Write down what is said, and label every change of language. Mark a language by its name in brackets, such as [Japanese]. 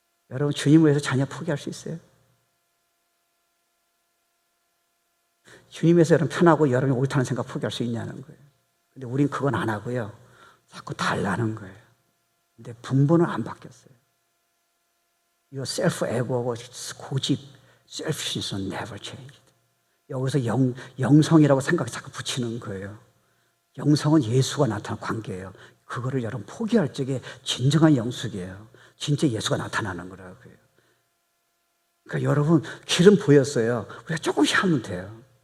[Korean] 여러분 주님을 위해서 자녀 포기할 수 있어요? 주님 위해서 여러분 편하고 여러분이 옳다는 생각 포기할 수 있냐는 거예요. 근데 우린 그건 안 하고요. 자꾸 달라는 거예요. 근데 분본은 안 바뀌었어요. [English] Your self-ego하고 [Korean] 고집, [English] selfishness never changed. [Korean] 여기서 영성이라고 생각이 자꾸 붙이는 거예요. 영성은 예수가 나타나는 관계예요. 그거를 여러분 포기할 적에 진정한 영숙이에요. 진짜 예수가 나타나는 거라고요. 그러니까 여러분 길은 보였어요. 우리가 조금씩 하면 돼요.